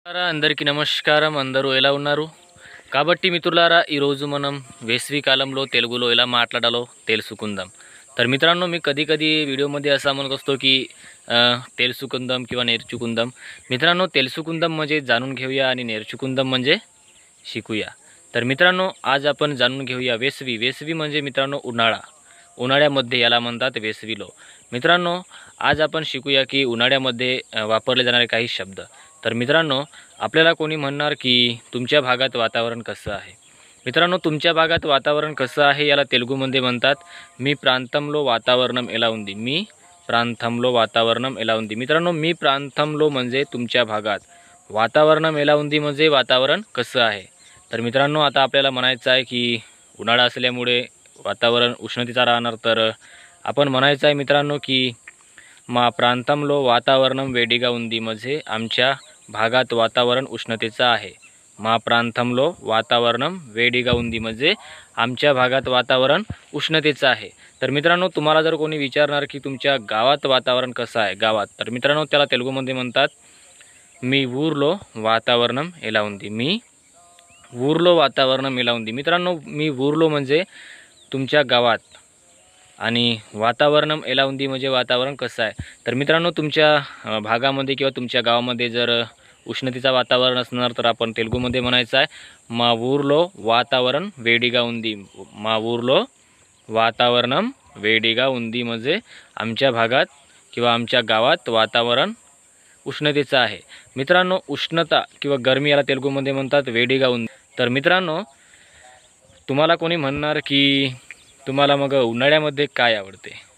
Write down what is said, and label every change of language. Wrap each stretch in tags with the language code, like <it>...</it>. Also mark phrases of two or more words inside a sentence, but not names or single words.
<te>అందరికీ నమస్కారం. అందరూ ఎలా ఉన్నారు? కాబట్టి మిత్రులారా, ఈరోజు మనం వేసవి కాలంలో తెలుగులో ఎలా మాట్లాడాలో తెలుసుకుందాం.</te> <mr>तर मित्रांनो, मी कधी कधी व्हिडिओमध्ये असा म्हणत असतो की तेलसुकुंदम किंवा नेरचुकुंदम. मित्रांनो, तेलसुकुंदम म्हणजे जाणून घेऊया आणि नेरचुकुंदम म्हणजे शिकूया. तर मित्रांनो, आज आपण जाणून घेऊया वेसवी. वेसवी म्हणजे मित्रांनो उन्हाळा. उन्हाळ्यामध्ये याला म्हणतात वेसविलो. मित्रांनो, आज आपण शिकूया की उन्हाळ्यामध्ये वापरले जाणारे काही शब्द. तर मित्रांनो, आपल्याला कोणी म्हणणार की तुमच्या भागात वातावरण कसं आहे. मित्रांनो, तुमच्या भागात वातावरण कसं आहे याला तेलुगूमध्ये म्हणतात</mr> <te>మీ ప్రాంతంలో వాతావరణం ఎలా ఉంది. మీ ప్రాంతంలో వాతావరణం ఎలా ఉంది.</te> <mr>मित्रांनो,</mr> <te>మీ ప్రాంతంలో</te> <mr>म्हणजे तुमच्या भागात,</mr> <te>వాతావరణం ఎలా ఉంది</te> <mr>म्हणजे वातावरण कसं आहे. तर मित्रांनो, आता आपल्याला म्हणायचं आहे की उन्हाळा असल्यामुळे वातावरण उष्णतेचा राहणार. तर आपण म्हणायचं आहे मित्रांनो की</mr> <te>మా ప్రాంతంలో వాతావరణం వేడిగా ఉంది</te> <mr>म्हणजे आमच्या भागात वातावरण उष्णतेचं आहे.</mr> <te>మా ప్రాంతంలో వాతావరణం వేడిగా ఉంది</te> <mr>म्हणजे आमच्या भागात वातावरण उष्णतेचं आहे. तर मित्रांनो, तुम्हाला जर कोणी विचारणार की तुमच्या गावात वातावरण कसं आहे गावात, तर मित्रांनो त्याला तेलुगूमध्ये म्हणतात</mr> <te>మీ ఊర్లో వాతావరణం ఎలా ఉంది. మీ ఊర్లో వాతావరణం ఎలా ఉంది.</te> <mr>मित्रांनो,</mr> <te>మీ ఊర్లో</te> <mr>म्हणजे तुमच्या गावात आणि</mr> <te>వాతావరణం ఎలా ఉంది</te> <mr>म्हणजे वातावरण कसं आहे. तर मित्रांनो, तुमच्या भागामध्ये किंवा तुमच्या गावामध्ये जर उष्णतेचं वातावरण असणार तर आपण तेलुगूमध्ये म्हणायचं आहे</mr> <te>మా ఊర్లో వాతావరణం వేడిగా ఉంది. మా ఊర్లో వాతావరణం వేడిగా ఉంది</te> <mr>म्हणजे आमच्या भागात किंवा आमच्या गावात वातावरण उष्णतेचं आहे. मित्रांनो, उष्णता किंवा गरमी याला तेलुगूमध्ये म्हणतात</mr> <te>వేడిగా ఉంది.</te> <mr>तर मित्रांनो, तुम्हाला कोणी म्हणणार की तुम्हाला मग उन्हाळ्यामध्ये काय आवडते.</mr>